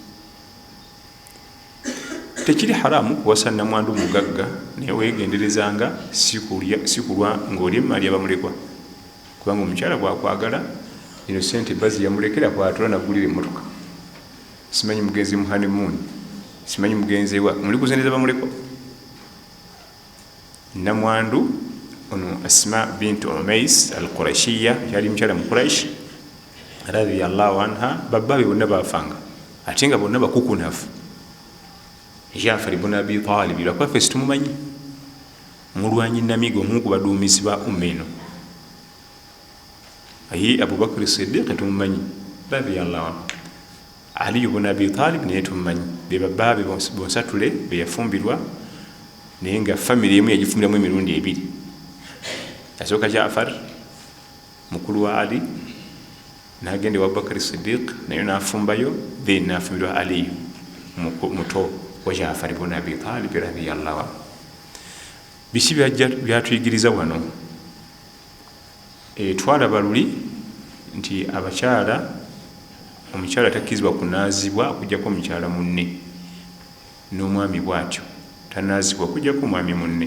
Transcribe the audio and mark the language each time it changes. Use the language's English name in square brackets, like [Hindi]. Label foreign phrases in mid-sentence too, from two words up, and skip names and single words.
[Ganda] Tekiri haramu kuwasa nnamwandu mugagga naye weegenderezanga sikulwa ng'oli emmali abamulekwa kubanga omukyala bwakwagala ino sente bazi yamulekera kwatula nagulira emmotoka. Simanyi mugenzi mu honeymoon, simanyi mugenzi wa muli kuzendereza bamulekwa. Nnamwandu ono Asma bint Umais al-Qurashiyya yali mukyala mu Quraish [Arabic] رضي الله عنها. [Ganda] Babbabe bonna baafanga ate nga bonna bakukunafu. Jaafar ibn Abi Talib lwakuba ffe situmumanyi mulwanyi namigo omu ku baduumisi ba umma eno. Abubakar Siddiq tumumanyi [Arabic] رضي الله عنه. [Ganda] Ali ibn Abi Talib naye tumumanyi. Be babbaabe bonsatule be yafumbirwa naye nga famire emu yagifumbiramu emirundi 2. Yasooka Jaafar mukulu wa Ali n'agenda ewa Abubakar Siddiq naye n'afumbayo then n'afumbirwa Ali muto wa Jaafar ibn Abi Talib [Arabic] رضي الله عنه. [Ganda] Biki byatuyigiriza wano? Twalaba luli nti omukyala takkirizibwa kunaazibwa okuggyako omukyala munne, n'omwami bw'atyo tanaazibwa okuggyako omwami munne.